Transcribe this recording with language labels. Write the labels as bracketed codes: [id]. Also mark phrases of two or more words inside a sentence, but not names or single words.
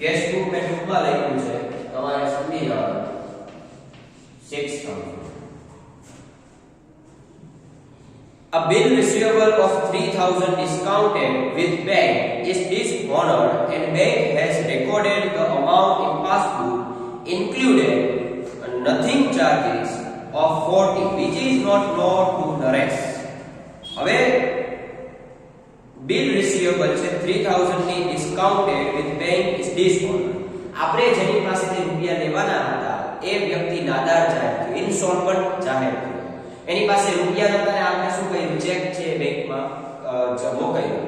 [gu] કેશબુક મેં ટૂંકમાં લખ્યું છે, તમારે સમજી જવાનું 6000. [en] A bill receivable of 3000 discounted with bank is dishonored and bank has recorded the amount in passbook included nothing charges of 40 which is not known to Naresh. હવે bill receivable છે 3000 ની discounted with bank is dishonor. [gu] આપણે જેની પાસેથી રૂપિયા લેવાના હતા એ વ્યક્તિ નાદાર જાહેર થયો, ઇન્સોલ્વન્ટ જાહેર થયો. એની પાસે રૂપિયા નતા ને આપણે શું કર્યું, ચેક છે બેંકમાં મોકલ્યો.